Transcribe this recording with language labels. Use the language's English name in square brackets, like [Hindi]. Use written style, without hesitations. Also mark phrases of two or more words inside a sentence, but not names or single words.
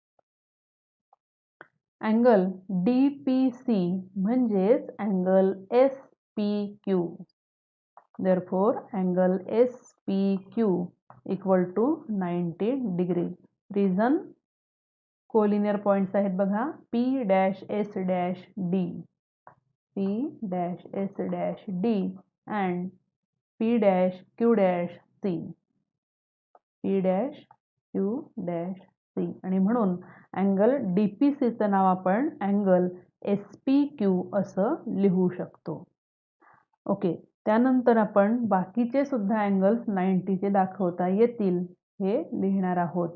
[Marathi] अँगल DPC म्हणजेच अँगल SPQ. [English] Therefore angle SPQ equal to 90 degree. [Marathi] रिझन [English] collinear points [Marathi] आहेत बघा, [English] P'(S')D, P'(S')D and P'(Q')C, [Marathi] P'(Q')C आणि म्हणून अँगल DPCचं नाव आपण अँगल SPQ असं लिहू शकतो. ओके. त्यानंतर आपण बाकीचे सुद्धा अँगल्स 90चे दाखवता येतील हे लिहिणार आहोत.